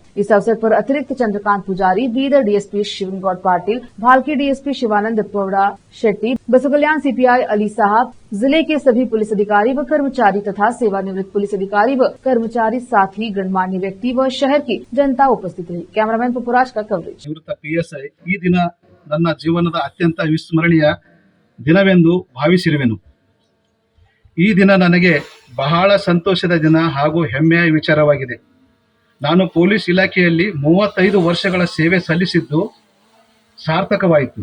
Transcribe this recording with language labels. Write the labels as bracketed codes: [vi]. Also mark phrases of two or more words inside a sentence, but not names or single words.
[hi] इस अवसर पर अतिरिक्त चंद्रकांत पुजारी, बीदर डीएसपी शिवनगौड़ पाटिल, भालकी डीएसपी शिवानंद पौड़ा शेट्टी, बसु कल्याण सीपीआई अली साहब, जिले के सभी पुलिस अधिकारी व कर्मचारी तथा सेवानिवृत्त पुलिस अधिकारी व कर्मचारी, साथ ही गणमान्य व्यक्ति व शहर की जनता उपस्थित रही। कैमरामैन पपुराज का कवरेज। [kn] ನಿವೃತ್ತ ಪಿಎಸ್ಐ ಈ ದಿನ ನನ್ನ ಜೀವನದ ಅತ್ಯಂತ ವಿಸ್ಮರಣೀಯ ದಿನವೆಂದು ಭಾವಿಸಿರುವೆನು। ಈ ದಿನ ನನಗೆ ಬಹಳ ಸಂತೋಷದ ದಿನ ಹಾಗೂ ಹೆಮ್ಮೆಯ ವಿಚಾರವಾಗಿದೆ। ನಾನು ಪೊಲೀಸ್ ಇಲಾಖೆಯಲ್ಲಿ 35 ವರ್ಷಗಳ ಸೇವೆ ಸಲ್ಲಿಸಿದ್ದು ಸಾರ್ಥಕವಾಯಿತು।